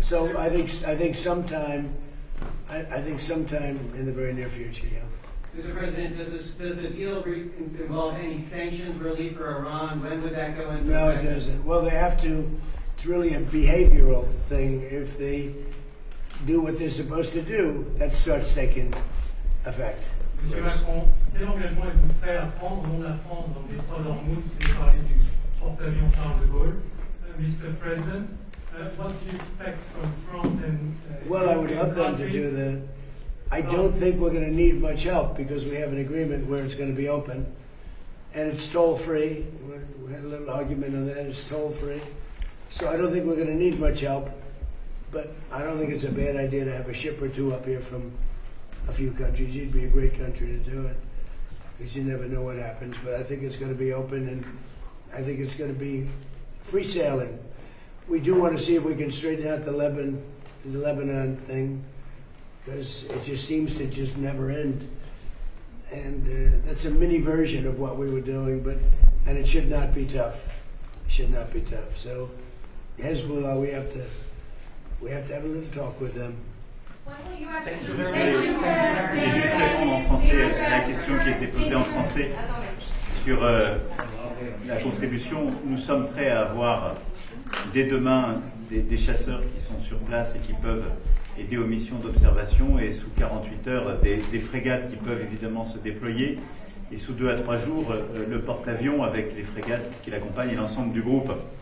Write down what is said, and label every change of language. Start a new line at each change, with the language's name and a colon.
English: So I think sometime in the very near future, yeah. Mr. President, does the deal involve any sanctions relief for Iran? When would that go into No, effect? it doesn't. Well, they have to. It's really a behavioral thing. If they do what they're supposed to do, that starts taking effect.
French: Monsieur Macron, quel engagement êtes-vous prêt à prendre au nom de la France dans le détroit d'Ormuz? Vous avez parlé du porte-avions Charles de Gaulle.
English: Mr. President, what do you expect from France and Well, I would love them to do that. I don't think we're going to need much help because we have an agreement where it's going to be open, and it's toll-free. We had a little argument on that. It's toll-free. So I don't think we're going to need much help, but I don't think it's a bad idea to have a ship or two up here from a few countries. You'd be a great country to do it because you never know what happens, but I think it's going to be open, and I think it's going to be free sailing. We do want to see if we can straighten out the Lebanon thing, because it just seems to just never end. And that's a mini version of what we were doing, and it should not be tough. It should not be tough. So Hezbollah, we have to have a little talk with them. When will U.S.
French: Je vais juste répondre en français à la question qui a été posée en français sur la contribution. Nous sommes prêts à avoir dès demain des chasseurs qui sont sur place et qui peuvent aider aux missions d'observation, et sous 48 heures des frégates qui peuvent évidemment se déployer, et sous 2 à 3 jours le porte-avions avec les frégates qui l'accompagnent et l'ensemble du groupe.